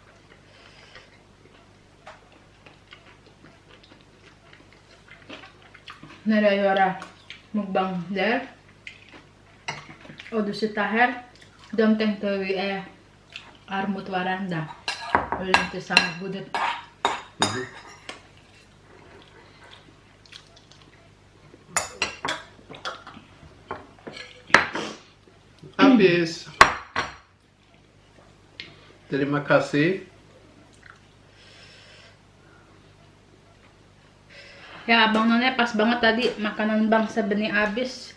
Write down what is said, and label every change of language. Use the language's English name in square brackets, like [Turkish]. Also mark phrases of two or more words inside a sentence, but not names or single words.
[Swedish] När jag gör mukbang där och du sitter här, de tänkte vi är mot varandra och inte samma bordet. [Indonesian] Habis. Terima kasih. Ya, Bang None pas banget tadi makanan Bang Sabeni habis.